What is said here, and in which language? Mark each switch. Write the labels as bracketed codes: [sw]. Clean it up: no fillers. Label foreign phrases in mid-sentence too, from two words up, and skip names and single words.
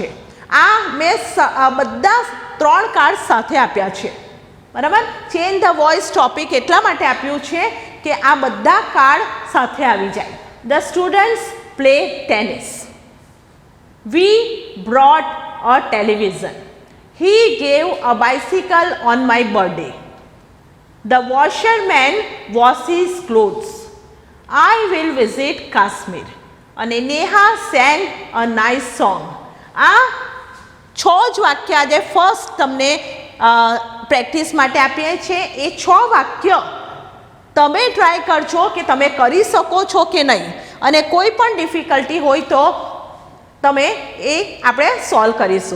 [gu] આ મેં બધા 3 કાર્ડ સાથે આપ્યા છે. બરાબર. [en] Change the voice topic [gu] એટલા માટે આપ્યું છે કે આ બધા કાર્ડ સાથે આવી જાય. [en] The students play tennis. We brought a television. He gave a bicycle on my birthday. The washerman washes clothes. I will visit Kashmir. અને નેહા sang a nice song. [gu] આ 6 જ વાક્ય આજે ફર્સ્ટ તમને પ્રેક્ટિસ માટે આપીએ છીએ. એ 6 વાક્ય તમે ટ્રાય કરજો કે તમે કરી શકો છો કે નહીં. અને કોઈ પણ ડિફિકલ્ટી હોય તો તમે એ આપણે સોલ્વ કરીશું.